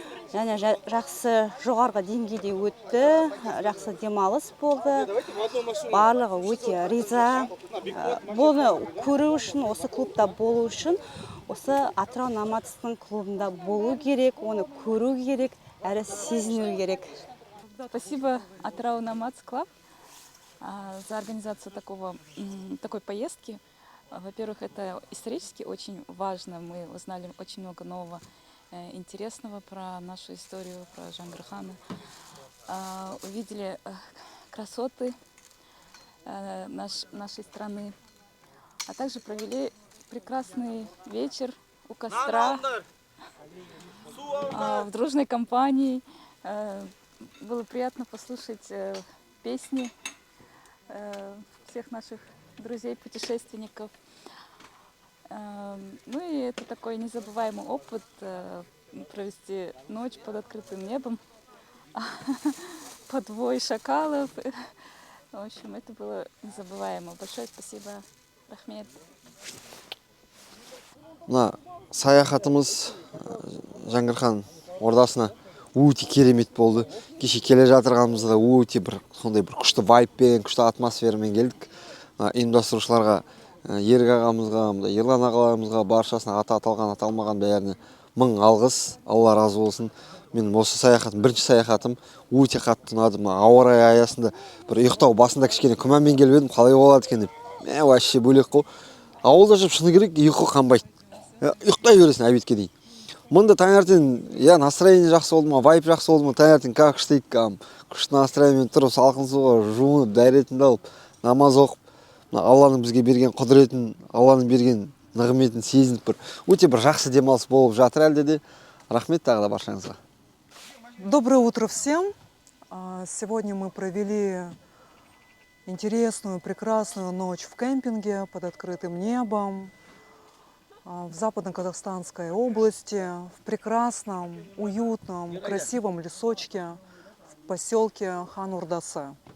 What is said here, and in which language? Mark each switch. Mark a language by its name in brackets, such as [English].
[Kazakh] Және жақсы жоғарғы деңгейде өтті, жақсы демалыс болды. Барлығы өте риза. Бұны көру үшін, осы клубта болу үшін, осы Атырау Наматстың клубында болу керек, оны көру керек, әрі сезіну керек. [Russian] Спасибо Атырау Наматс Клаб за организацию такой поездки. Во-первых, это исторически очень важно. Мы узнали очень много нового интересного про нашу историю, про Джангир-хана. Увидели красоты нашей страны, а также провели прекрасный вечер у костра в дружной компании. Было приятно послушать песни всех наших друзей-путешественников. Ну и это такой незабываемый опыт провести ночь под открытым небом, под вой шакалов. В общем, это было незабываемо. Большое спасибо, [Kazakh] рахмет. Мына саяхатымыз Жаңғырхан ордасына өте керемет болды. Кеше келе жатырғанымызда өте сондай бір күшті вайбпен, күшті атмосферамен келдік. Ұйымдастырушыларға, Ерік ағамызға, Ерлан ағаларымызға, баршасына аты аталған, аталмаған бәріне мың алғыс, Алла разы болсын. Мен осы саяхатым, бірінші саяхатым өте қатты ұнады. Ауа райы аясында бір ұйықтау басында кішкене күмәнмен келіп едім, қалай болады екен деп. [Russian] Вообще [Kazakh] бөлек қой. Ауылда жүріп шыны керек, ұйқы қанбайды. Ұйықтай бересің обедке дейін. Мұнда таңертең, [Russian] настроение [Kazakh] жақсы болды ма, вайп жақсы болды ма, таңертең [Russian] как штейк, [Kazakh] күшті настроениемен тұрып, салқын суға жуынып, дәретінді алып, намаз оқып, Алланың бізге берген құдіретін, Алланың берген нығметін сезініп бір өте бір жақсы демалыс болып жатыр әлде де. Рахмет тағы да баршаңызға. [Russian] Доброе утро всем. Сегодня мы провели интересную, прекрасную ночь в кемпинге под открытым небом в Западно-Казахстанской области, в прекрасном, уютном, красивом лесочке в поселке Хан Ордасы.